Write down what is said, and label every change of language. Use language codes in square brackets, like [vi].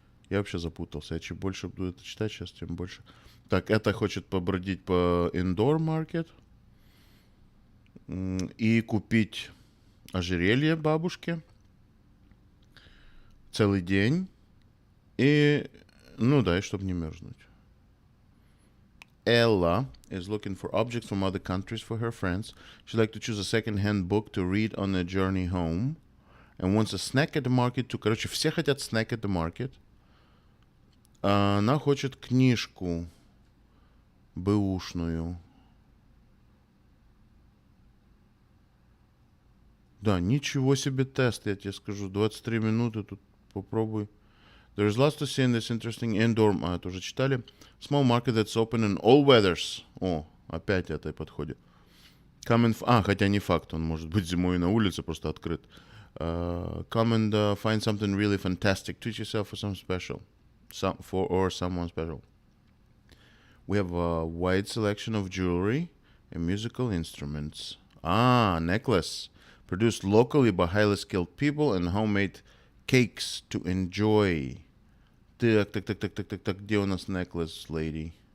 [ru] Я вообще запутался. Я чем больше буду это читать сейчас, тем больше. Так, это хочет побродить по [en] indoor market [ru] и купить ожерелье бабушке целый день. И, ну да, и чтобы не мерзнуть. [en] Ella is looking for objects from other countries for her friends. She'd like to choose a second-hand book to read on a journey home. And wants a snack at the market too. [ru] Короче, все хотят [en] snack at the market. [ru] Она хочет книжку бэушную. Да, ничего себе тест, я тебе скажу. 23 минуты, тут попробуй. [en] There is lots to see in this interesting indoor... [ru] это уже читали. [en] Small market that's open in all weathers. [ru] О, опять это подходит. Хотя не факт, он может быть зимой на улице, просто открыт. [en] Come and find something really fantastic. Treat yourself for some special. Or someone special. We have a wide selection of jewelry and musical instruments. Necklace. Produced locally by highly skilled people and homemade cakes to enjoy. [ru] Так, где у нас [en] necklace, lady?